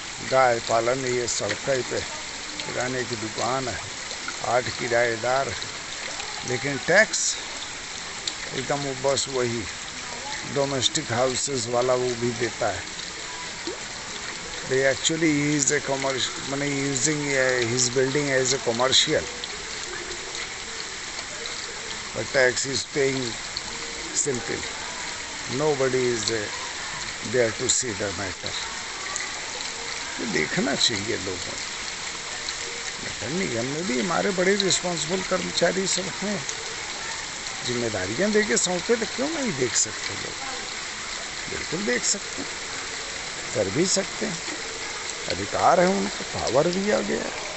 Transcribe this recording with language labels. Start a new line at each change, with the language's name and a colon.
Hindi: गाय पालन ये सड़क पे किराने की दुकान है। 8 किराएदार है, लेकिन टैक्स एकदम वो बस वही डोमेस्टिक हाउसेस वाला वो भी देता है।
English: They actually is a commercial, money using his building as a commercial, but tax is paying simple. Nobody is there to see the matter.
Hindi: ये देखना चाहिए लोगों को। नगर निगम में भी हमारे बड़े रिस्पॉन्सिबल कर्मचारी सब हैं। जिम्मेदारियां देके सौंपे तो क्यों नहीं देख सकते लोग? बिल्कुल देख सकते हैं, कर भी सकते हैं। अधिकार है उनको, पावर दिया गया।